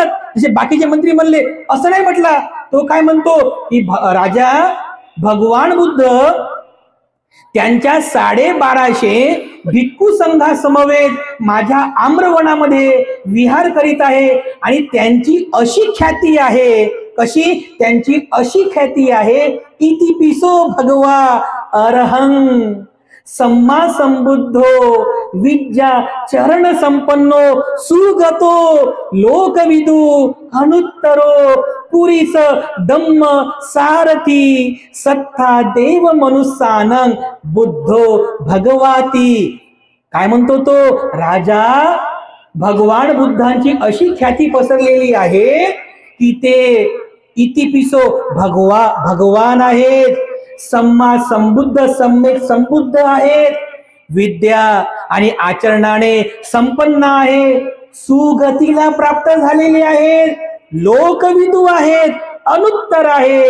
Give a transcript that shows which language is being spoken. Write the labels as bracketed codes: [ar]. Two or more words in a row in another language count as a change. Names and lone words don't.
[mr] जसे बाकीचे मंत्री म्हणले असं नाही म्हटला. तो काय म्हणतो की राजा, भगवान बुद्ध त्यांच्या 1250 भिक्खू संघासमवेत माझ्या आम्रवनामध्ये विहार करीत आहे. आणि त्यांची अशी ख्याती आहे, कशी, त्यांची अशी ख्याती आहे, [pi] इतिपिसो भगवा अरहं सम्मा संबुद्धो विद्या चरण संपन्नो सुगतो लोकविदु अनुत्तरो पुरीस धम्म सारथी सत्ता देव मनुष्यानं बुद्धो भगवाती. [mr] काय म्हणतो तो राजा, भगवान बुद्धांची अशी ख्याती पसरलेली आहे की ते इतिपिसो भगवान आहेत, [pi] सम्मा संबुद्ध, [mr] सम्यक संबुद्ध आहेत, विद्या आणि आचरणाने संपन्न आहे, सुगतीला प्राप्त झालेले आहेत, लोकविदू आहेत, अनुत्तर आहे.